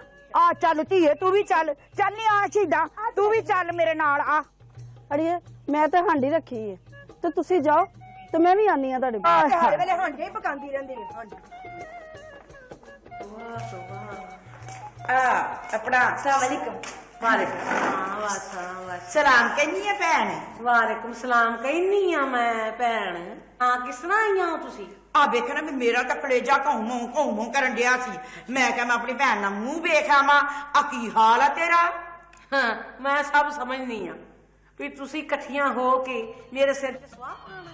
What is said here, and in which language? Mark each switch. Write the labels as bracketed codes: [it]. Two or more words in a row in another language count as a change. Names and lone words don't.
[pa] آ چل دھیئے تو بھی چل چلنی آ سیدھا تو بھی چل میرے نال آ اڑیئے میں تو ہانڈی رکھی ہے تو تسی جاؤ تو میں بھی آنی ہاں تاڑے ہر ویلے ہانڈے ہی پکاندی رہندی ہے ہانڈی अपना [ar] السلام عليكم. وعليكم السلام [pa] کہنی ہے بھین [ar] وعليكم السلام [pa] کہنی آ میں بھین ہاں کس طرح آئی ہو تسی آ دیکھنا بھی میرا تو کلیجہ گھمو کرن دیا سی میں کیا میں اپنی بھین نا منہ ویکھ آواں آ کی حال ہے تیرا ہاں میں سب سمجھنی آ بھی تسی اکٹھیاں ہو کے میرے سر تے سوا پانا